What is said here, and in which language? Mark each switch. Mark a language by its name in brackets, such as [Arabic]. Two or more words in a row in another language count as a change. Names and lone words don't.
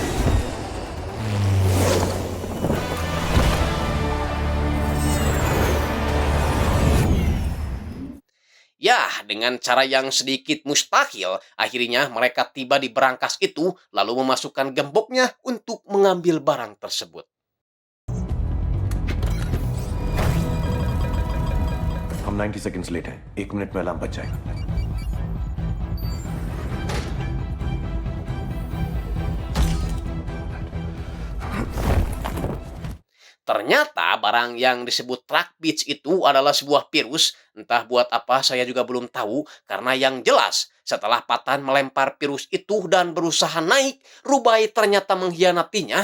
[Indonesian] Ya, dengan cara yang sedikit mustahil, akhirnya mereka tiba di berangkas itu lalu memasukkan gemboknya untuk mengambil barang tersebut. [Hindi] हम 90 seconds लेट हैं। 1 मिनट में अलार्म बज जाएगा। [Indonesian] Ternyata barang yang disebut Truck Beach itu adalah sebuah virus. Entah buat apa saya juga belum tahu. Karena yang jelas setelah Patan melempar virus itu dan berusaha naik, Rubai ternyata mengkhianatinya.